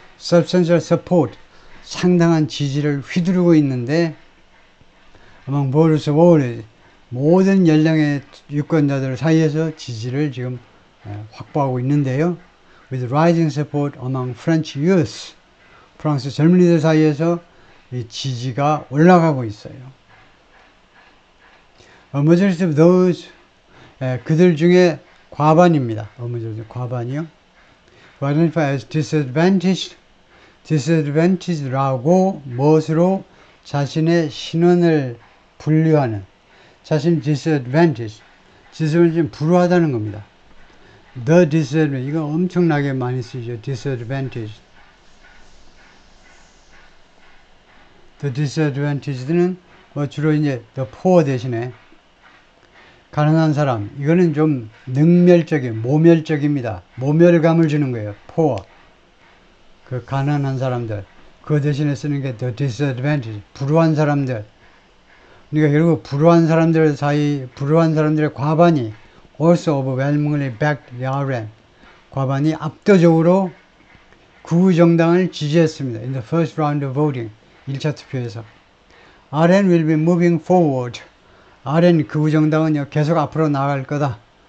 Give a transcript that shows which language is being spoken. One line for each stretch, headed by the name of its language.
English: substantial support,
Korean: 상당한 지지를 휘두르고 있는데
English: among voters of all,
Korean: 모든 연령의 유권자들 사이에서 지지를 지금 확보하고 있는데요.
English: with rising support among French youth,
Korean: 프랑스 젊은이들 사이에서 이 지지가 올라가고 있어요.
English: A majority of those,
Korean: 그들 중에 과반입니다.
English: A majority,
Korean: 과반이요. who identify as disadvantaged, disadvantaged라고 무엇으로 자신의 신원을 분류하는, 자신 disadvantaged, disadvantage는 불우하다는 겁니다. The disadvantaged, 이거 엄청나게 많이 쓰죠.
English: disadvantaged.
Korean: The disadvantaged는 뭐 주로 이제 the poor 대신에 가난한 사람, 이거는 좀 능멸적인, 모멸적입니다. 모멸감을 주는 거예요. poor. 그 가난한 사람들. 그 대신에 쓰는 게 the disadvantaged, 불우한 사람들. 그러니까 결국 불우한 사람들의 과반이
English: also overwhelmingly backed the RN.
Korean: 과반이 압도적으로 구정당을 지지했습니다.
English: In the first round of voting.
Korean: 1차 투표에서.
English: RN will be moving forward.
Korean: RN 구정당은 계속 앞으로 나아갈 거다.